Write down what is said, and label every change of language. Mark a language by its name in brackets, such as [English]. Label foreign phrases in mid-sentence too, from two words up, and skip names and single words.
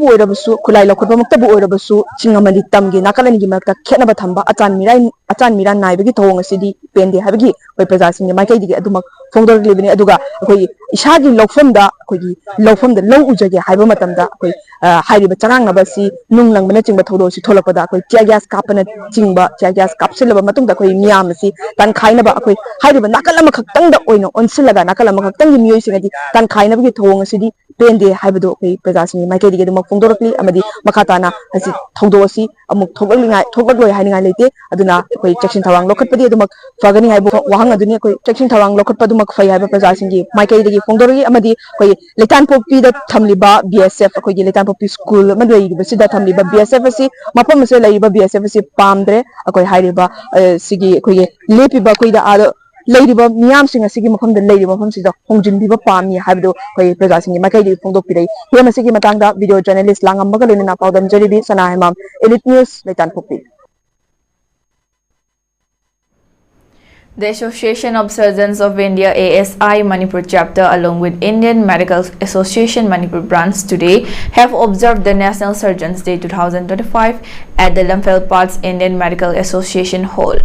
[Manipuri] oirabasu kulai lokotba maktabu oirabasu chingamali tamgi nakalani gi makta khenaba thamba acan miran naibagi thong asidi pende habagi koi praja singi maikai digi adumak phongdor libani aduga koi ishagi lofamda koi lofamda lau ujage haiba matamda koi hairiba charang nabasi nunglang bana chingba thodo si tholakpada koi [English] tia gas [Manipuri] kapana chingba [English] tia gas [Manipuri] kapsilaba matungda koi miyam si tan khainaba koi hairiba nakalama khaktangda oino onsilaga nakalama khaktangi miyoi singadi tan khainaba gi thong asidi pende haibado koi praja singi maikai digi adumak phongdorkli amadi makhatana asi thodo asi amuk thogloi haingai leite aduna koi section thawang lokhatpadi adumak fagani haibo wahang aduni koi section thawang lokhatpadu mak fai haiba praja singi maikai digi phongdorgi amadi koi leitan popi da thamliba BSF koi gi leitan popi school madwai sida thamliba BSF asi mapam se laiba BSF asi pamdre akoi hairiba sigi koi lepiba koi da ado leidiba miyam sing asigi mafam da leidiba mafam sida hongjin biba pami habdo koi praja singi maikai di phongdok pirai hema sigi matangda [English] video journalist [Manipuri] langam baga loina paudam jaribi sana hemam elite news leitan popi. [English] The Association of Surgeons of India ASI Manipur chapter along with Indian Medical Association Manipur branch today have observed the National Surgeons Day 2025 at the Imphal Indian Medical Association Hall.